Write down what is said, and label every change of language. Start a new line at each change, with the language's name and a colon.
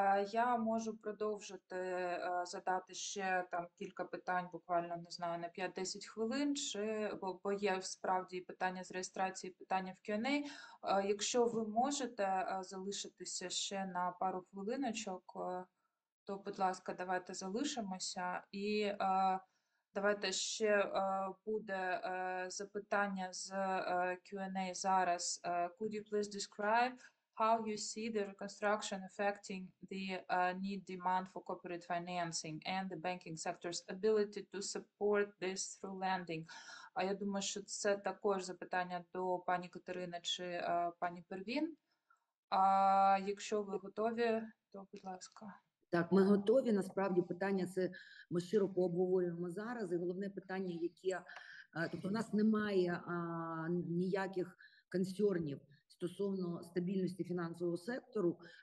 Ukrainian: Я можу продовжити задати ще там кілька питань, буквально, не знаю, на 5-10 хвилин, бо є справді питання з реєстрації, питання в Q&A. Якщо ви можете залишитися ще на пару хвилиночок, то, будь ласка, давайте залишимося. І давайте ще буде запитання з Q&A зараз.
English: Could you please describe how you see the reconstruction affecting the need demand for corporate financing and the banking sector's ability to support this through lending?
Ukrainian: А я думаю, що це також запитання до пані Катерини чи пані Первін. А якщо ви готові, то, будь ласка. Так, ми готові. Насправді питання це ми широко обговорюємо зараз. І головне питання, яке, тобто в нас немає ніяких консернів стосовно стабільності фінансового сектору.